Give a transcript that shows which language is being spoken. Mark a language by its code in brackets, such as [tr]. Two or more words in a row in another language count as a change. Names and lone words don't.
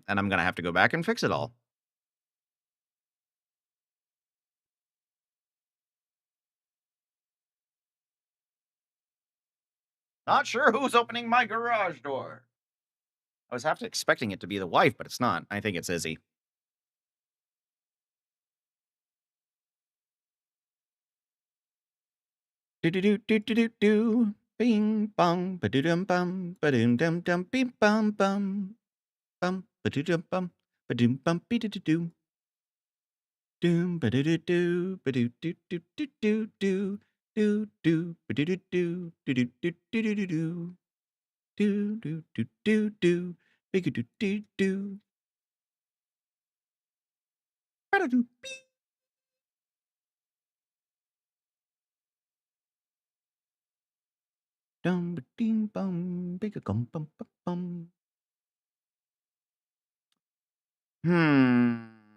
[en] And I'm going to have to go back and fix it all. Not sure who's opening my garage door. I was half expecting it to be the wife, but it's not. I think it's Izzy. Do do do do do do do. Bing bong ba doo dum bum ba doom dum dum bing bum bum bum ba doo dum bum ba doom bum be doo doo doo. Doom ba doo doo doo ba doo doo doo doo doo doo doo doo ba doo doo doo doo doo doo doo doo doo. Do do do do do, big do do do. Ba-da-doo, beep. Dum ba ding bum, big a gum bum bum bum. Hmm.